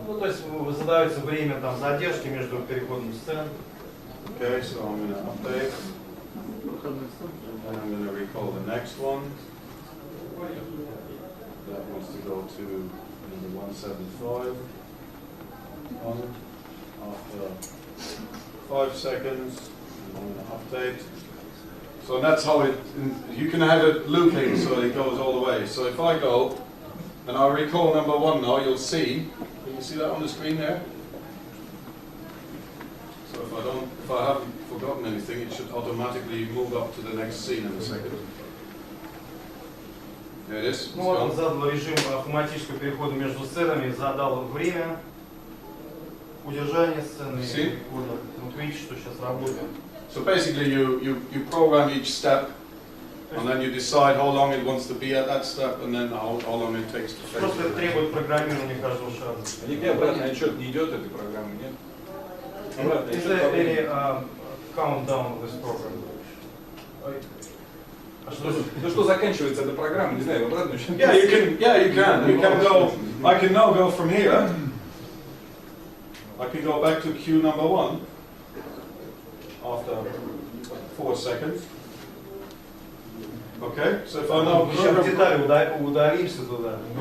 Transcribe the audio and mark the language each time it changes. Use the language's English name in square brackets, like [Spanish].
[Russian] Ну, то есть задается время там задержки между переходом сцен. [English] Okay, so I'm going to update. And I'm going to recall the next one. That wants to go to number 175. After 5 seconds, I'm going to update. So that's how you can have it looping so it goes all the way. So if I go, and I'll recall number 1 now, you'll see, can you see that on the screen there? So if I haven't forgotten anything, it should automatically move up to the next scene in a second. There it is. [Russian] Ну вот он задал режим автоматического перехода между сценами, задал время удержания сцены и перехода. Вот видите, что сейчас работает. [English] So basically you program each step. And then you decide how long it wants to be at that step, and then how long it takes to fetch. [Russian] Просто это требует программирования каждого шага. А нигде обратный отчет не идет этой программы, нет? Обратный [English] Is there any countdown of this program? [Russian] Ну что заканчивается эта программа, не знаю, обратный отчет. [English] Yeah, you can. You can go. I can now go from here. I can go back to queue number 1 after 4 seconds. Okay, so if I now [Russian] Еще в детали ударимся туда.